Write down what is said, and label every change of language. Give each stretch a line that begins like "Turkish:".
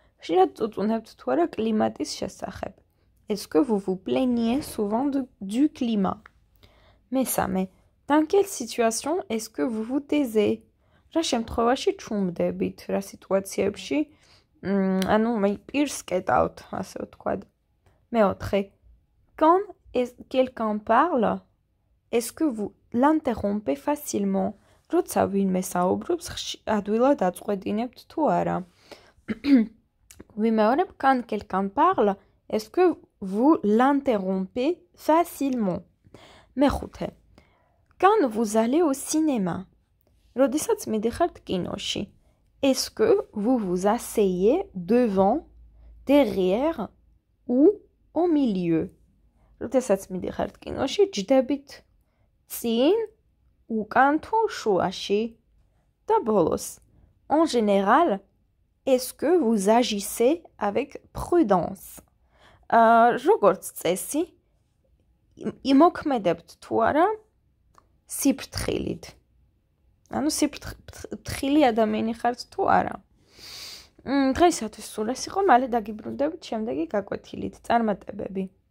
Georgian: ხშირად წუწუნებთ თუ არა კლიმატის შესახებ.
French: Est-ce que vous vous plaignez souvent du climat?
Georgian: მესამე,
French: dans quelle situation est-ce que vous vous taisez?
Georgian: რა შემთხვევაში ჩუმდებით, რა სიტუაციებში, ანუ პირს კეტავთ, ასე ვთქვათ. მეოთხე,
French: quand quelqu'un parle, est-ce que vous l'interrompez facilement?
Georgian: როცა ვინმე საუბრობს, ადვილად აწყვეტინებთ თუ არა. ვიმეორებ,
French: quand quelqu'un parle, est-ce que vous l'interrompez facilement?
Georgian: მეხუთე.
French: Quand vous allez au cinéma,
Georgian: როდესაც მიდიხართ კინოში,
French: est-ce que vous vous asseyez devant, derrière ou au milieu?
Georgian: როდესაც მიდიხართ კინოში, ჯდებით წინ, უკან თუ შუაში და ბოლოს.
French: En général, est-ce que vous agissez avec prudence?
Georgian: როგორც წესი, იმოქმედებთ თუ არა სიფრთხილით. ანუ სიფრთხილი ადამიანი ხართ თუ არა. დღეისათვის სულ ეს იყო, მალე დაგიბრუნდებით შემდეგი გაკვეთილით. წარმატებები.